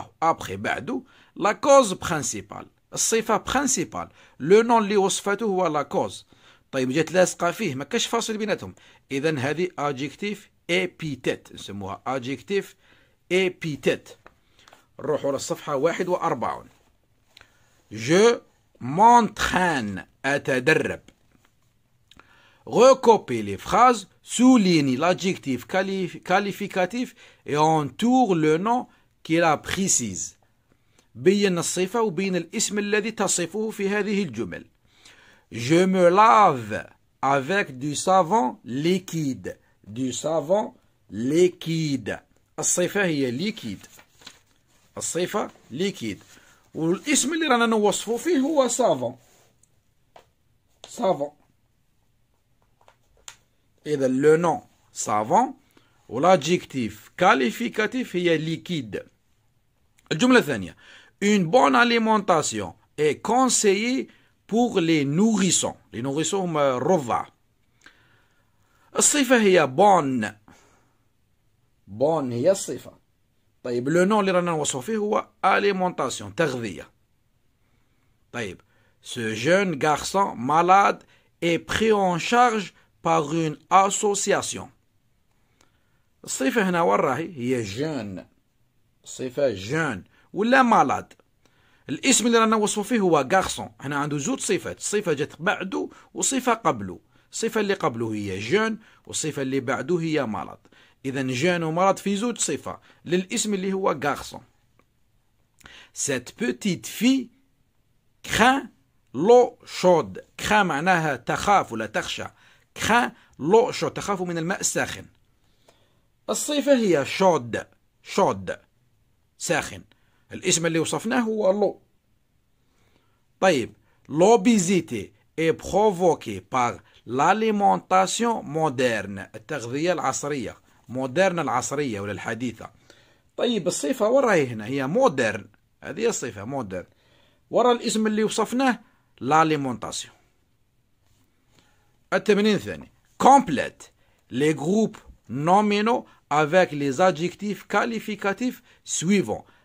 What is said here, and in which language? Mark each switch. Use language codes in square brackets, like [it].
[ar] ابخي بعده لا كوز برانسيبال، الصفة برانسيبال، لو نون اللي وصفته هو لا كوز. طيب جات لاصقة فيه، ما كاش فاصل بيناتهم، إذا هذه ادجيكتيف ابيتيت، نسموها ادجيكتيف ابيتيت. نروحوا للصفحة 41. [fr] Je m'entraîne [ar] أتدرب. [fr] Recopie les phrases, souligne l'adjectif qualificatif et entoure le nom qui la précise. [ar] بين الصفة وبين الاسم الذي تصفه في هذه الجمل. [fr] Je me lave avec du savon liquide. Du savon liquide. [ar] الصفة هي ليكيد، الصفة ليكيد، والاسم اللي رانا نوصفه فيه هو سافون. سافون. إذا لو نون سافون والادجيكتيف كاليفيكاتيف هي ليكيد. الجملة الثانية [fr] une bonne alimentation est conseillée pour les nourrissons. les nourrissons [ar] هما الرضع. الصفة هي بون. بون هي الصفة. طيب لو نون اللي رانا نوصفه فيه هو alimentation تغذية. [fr] طيب ce jeune garçon malade est pris en charge par une association. [ar] الصفة هنا وين راهي؟ هي جون. الصفة جون ولا مالاد. الاسم اللي رانا نوصفه فيه هو غارسون. هنا عنده زوج صفات، صفة جات بعده وصفة قبله. الصفة اللي قبله هي جون والصفة اللي بعده هي مالاد. إذا جون ومالاد في زوج صفة للاسم اللي هو غارسون. [fr] Cette petite fille craint l'eau chaude. craint [ar] معناها تخاف ولا تخشى. [fr] craint l'eau chaude [ar] تخاف من الماء الساخن. الصفة هي شود. شود ساخن. الاسم اللي وصفناه هو لو. [fr] طيب l'obésité est provoquée par l'alimentation moderne. [ar] التغذية العصرية. مودرن العصرية ولا الحديثة. طيب الصفة وين راهي هنا؟ هي مودرن. هذه الصفة مودرن. ورا الاسم اللي وصفناه l'alimentation. التمرين الثاني [fr] complète les groupes nominaux avec les adjectifs qualificatifs suivants.